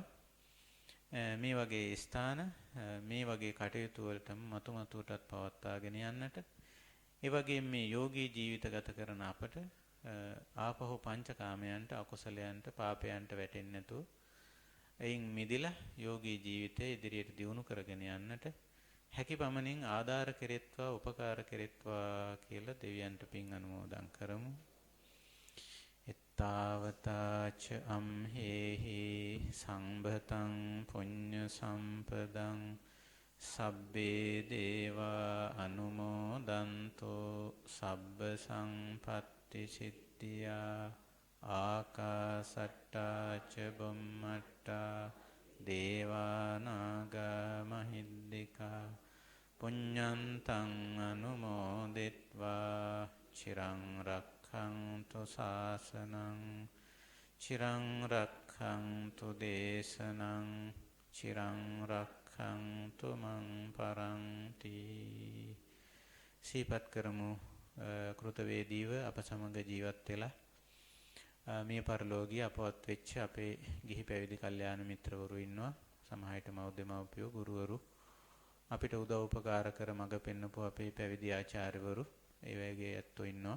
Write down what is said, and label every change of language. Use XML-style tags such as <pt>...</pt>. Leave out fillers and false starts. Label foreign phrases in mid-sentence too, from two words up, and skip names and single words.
<si>මේ වගේ ස්ථාන, මේ වගේ කටයුතු වලටම මතුමතුවටත් පවත්වාගෙන යන්නට, ඒ වගේම මේ යෝගී ජීවිත ගත කරන අපට ආපහු පංචකාමයන්ට, අකුසලයන්ට, පාපයන්ට වැටෙන්නේ නැතුව එයින් මිදලා යෝගී ජීවිතය ඉදිරියට දියුණු කරගෙන යන්නට හැකි පමණින් ආධාර කෙරෙත්වා, උපකාර කෙරෙත්වා කියලා දෙවියන්ට පින් අනුමෝදන් කරමු.</si> <pi>එත්තාවතාච අම්හෙහි සංභතං පුඤ්ඤ සම්පදං සබ්බේ දේවා අනුමෝදන්තෝ සබ්බ සංපත්ති සිද්ධියා ආකාසට්ටා ච බුම්මට්ටා දේවානාගා මහිද්దికා පුඤ්ඤන්තං අනුමෝදිත්වා චිරං රක්ඛන්තු ශාසනං චිරං රක්ඛන්තු දේශනං චිරං රක්ඛන්තු මං පරන්ති.</pi> <si>සීපත් කරමු කෘතවේදීව අප සමග ජීවත් වෙලා මේ පරලෝකීය අපවත් වෙච්ච අපේ ගිහි පැවිදි කල්යාණ මිත්‍රවරු ඉන්නවා. සමහරවිට මව්දෙමව්පියෝ, ගුරුවරු, අපිට උදව් උපකාර කර මඟ පෙන්වපු අපේ පැවිදි ආචාර්යවරු, ඒ වගේ ඇත්තෝ ඉන්නවා.</si>